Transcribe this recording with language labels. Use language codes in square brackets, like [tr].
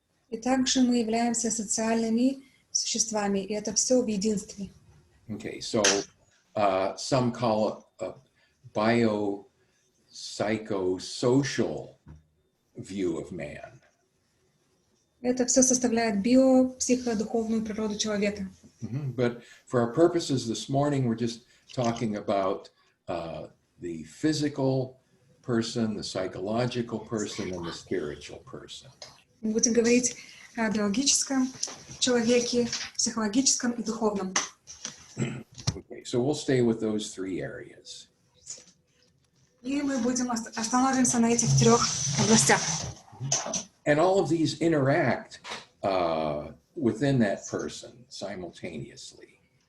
[ru] И также мы являемся социальными существами, и это все в единстве. [en] Okay, so some call it a bio-psychosocial view of man. [ru] Это все составляет биопсиходуховную природу человека. [en] But for our purposes this morning, we're just talking about the physical person, the psychological person, and the spiritual person. [ru] Мы будем говорить о биологическом человеке, психологическом и духовном. [en] Okay, so we'll stay with those three areas. [ru] И мы будем остановимся на этих трех областях. [en] And all of these interact within that person simultaneously.